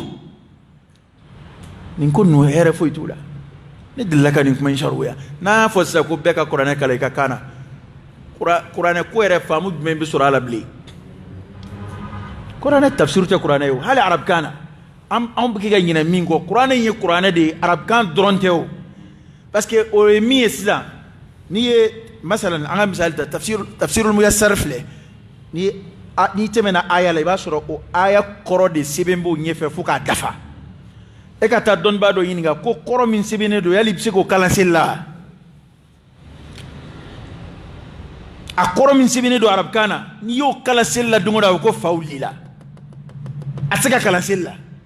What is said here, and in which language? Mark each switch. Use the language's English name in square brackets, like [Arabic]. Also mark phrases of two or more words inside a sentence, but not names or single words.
[Bambara] nin ko ninnu hɛrɛ foyi t'u la ne delila ka nin kuma in sariya n'a y'a fɔ sisan ko bɛɛ ka kuranɛ kalan i ka kan na kuranɛ ko yɛrɛ faamu jumɛn bɛ sɔrɔ a la bilen kuranɛ tafsir tɛ kuranɛ ye o hali arabukan na anw bɛ kɛ ka ɲinɛ min kɔ kuranɛ in ye kuranɛ de ye arabukan dɔrɔn tɛ o [French] parce que [Bambara] o ye min ye sisan n'i ye masalan an ka misali ta tafsirul muyassar filɛ n'i tɛmɛna aya la i b'a sɔrɔ o aya kɔrɔ de sɛbɛn b'o ɲɛfɛ fo k'a dafa e ka taa dɔnnibaa dɔ ɲininka ko kɔrɔ min sɛbɛnnen don yali i bɛ se k'o kalan seli la a kɔrɔ min sɛbɛnnen don arabukan na n'i y'o kalan seli la don o don a bɛ ko fa wulila a tɛ se ka kalan seli la